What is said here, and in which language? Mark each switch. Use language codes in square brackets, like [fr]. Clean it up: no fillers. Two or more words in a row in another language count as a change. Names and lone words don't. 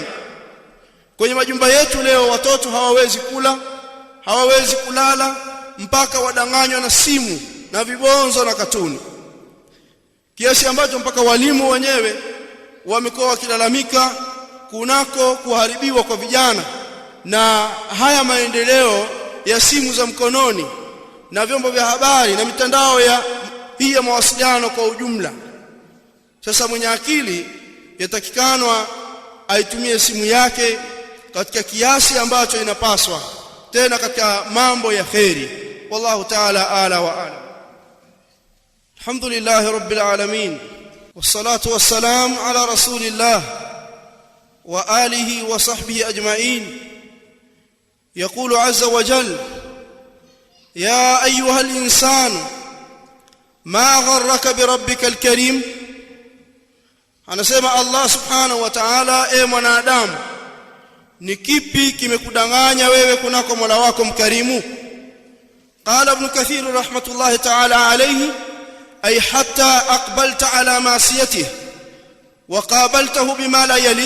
[sw] Kwenye majumba yetu leo watoto hawawezi kula, hawawezi kulala mpaka wadanganywa na simu na vibonzo na katuni, kiasi ambacho mpaka walimu wenyewe wamekuwa wakilalamika kunako kuharibiwa kwa vijana na haya maendeleo ya simu za mkononi na vyombo vya habari na mitandao ya hii ya mawasiliano kwa ujumla. Sasa mwenye akili yatakikanwa aitumie simu yake katika kiasi ambacho inapaswa, tena katika mambo ya khairi. [ar] والله تعالى أعلى وأعلم الحمد لله رب العالمين والصلاة والسلام على رسول الله وعلى آله وصحبه أجمعين. يقول عز وجل: يا أيها الإنسان ما غرك بربك الكريم. [sw] Anasema [ar] الله سبحانه وتعالى, [sw] e mwanadamu, ni kipi kimekudanganya wewe kunako Mola wako mkarimu? [ar] قال ابن كثير رحمة الله تعالى عليه أي حتى أقبلت على معصيته وقابلته بما لا يليق.